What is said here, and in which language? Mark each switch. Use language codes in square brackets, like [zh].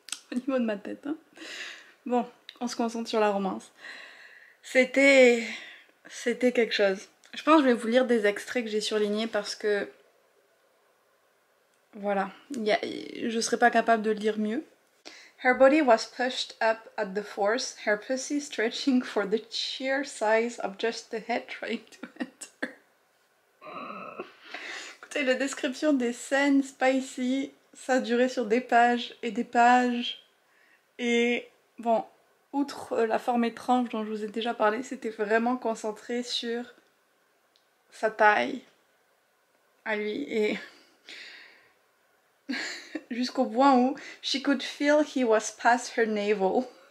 [fr] Au niveau de ma tête. Hein. Bon, on se concentre sur la romance. C'était quelque chose. Je pense que je vais vous lire des extraits que j'ai surlignés parce que... Voilà, je serais pas capable de le dire mieux. [en] Her body was pushed up at the force, her pussy stretching for the sheer size of just the head trying to enter. [fr] Écoutez, la description des scènes spicy, ça durait sur des pages et des pages. Et bon, outre la forme étrange dont je vous ai déjà parlé, c'était vraiment concentré sur sa taille à lui et... jusqu'au point où [en] she could feel he was past her navel.